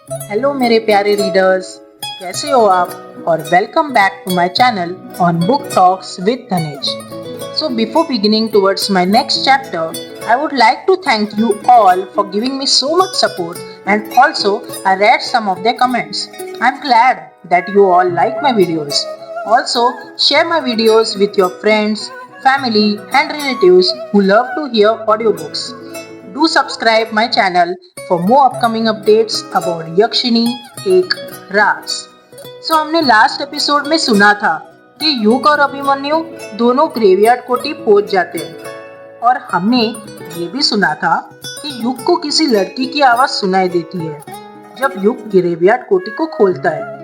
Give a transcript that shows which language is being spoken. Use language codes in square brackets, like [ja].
[hi] Hello मेरे प्यारे readers, कैसे हो आप? और [en] Welcome back to my channel on book talks with Dhanesh. So before beginning towards my next chapter, I would like to thank you all for giving me so much support, and also I read some of their comments. I'm glad that you all like my videos. Also share my videos with your friends, family and relatives who love to hear audiobooks. Do subscribe my channel for more upcoming updates about Yakshini Ek Raaz. [hi] हमने last episode में सुना था कि युग और अभिमन्यु दोनों graveyard कोठी पहुंच जाते हैं, और हमने ये भी सुना था कि युग को किसी लड़की की आवाज सुनाई देती है जब युग ग्रेवयार्ड कोठी को खोलता है.